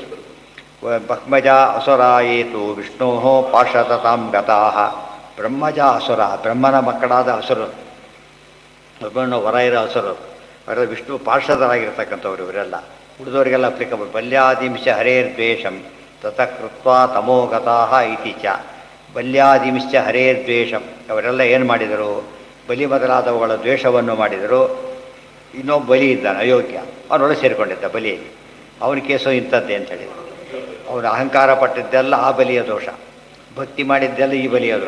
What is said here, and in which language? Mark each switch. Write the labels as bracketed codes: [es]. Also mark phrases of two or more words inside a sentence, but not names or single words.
[sa] ಬ್ರಹ್ಮಜ ಅಸುರಾಯೇತು ವಿಷ್ಣೋ ಪಾರ್ಷದತಾಂ ಗತಾಃ, ಬ್ರಹ್ಮಜ ಅಸುರ, [kn] ಬ್ರಹ್ಮನ ಮಕ್ಕಳಾದ ಅಸುರರು, ಬ್ರಹ್ಮನ ಹೊರ ಇರೋ ಅಸುರರು, ಅವರ ವಿಷ್ಣು ಪಾರ್ಷದರಾಗಿರ್ತಕ್ಕಂಥವ್ರು ಇವರೆಲ್ಲ. ಉಳಿದವರಿಗೆಲ್ಲ ಅಪ್ಲಿಕಬಲ್. [sa] ಬಲ್ಯಾದಿಂಶ ಹರೇರ್ದ್ವೇಷಂ ತತಃ ಕೃತ್ವಾ ತಮೋಗತಾಃ ಇತಿ ಚ. ಬಲ್ಯಾದಿಂಶ ಹರೇರ್ದ್ವೇಷಂ, [kn] ಅವರೆಲ್ಲ ಏನು ಮಾಡಿದರು, ಬಲಿ ಮೊದಲಾದವುಗಳ ದ್ವೇಷವನ್ನು ಮಾಡಿದರು. ಇನ್ನೊಬ್ಬ ಬಲಿ ಇದ್ದಾನೆ ಅಯೋಗ್ಯ, ಅವನೊಳಗೆ ಸೇರಿಕೊಂಡಿದ್ದ ಬಲಿಯಲ್ಲಿ. ಅವನ ಕೇಸು ಇಂಥದ್ದೇ ಅಂತೇಳಿ. ಅವನು ಅಹಂಕಾರ ಪಟ್ಟಿದ್ದೆಲ್ಲ ಆ ಬಲಿಯ ದೋಷ, ಭಕ್ತಿ ಮಾಡಿದ್ದೆಲ್ಲ ಈ ಬಲಿಯ ದೋಷ.